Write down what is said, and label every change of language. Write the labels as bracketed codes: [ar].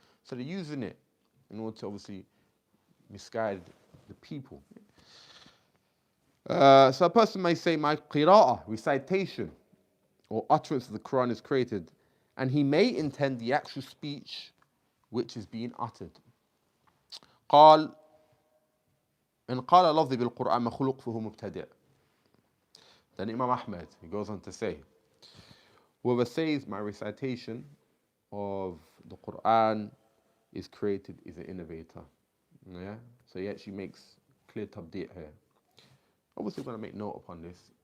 [en] So they're using it in order to obviously misguide the people. So a person may say, my qira'ah, recitation, or utterance of the Quran is created, and he may intend the actual speech which is being uttered. [ar] قال إن قال لفظي بالقرآن مخلوق فهو مبتدع. [en] Then Imam Ahmed, he goes on to say, whoever says my recitation of the Qur'an is created is an innovator. Yeah? So he actually makes clear tabdi' here. Obviously, we're going to make note upon this.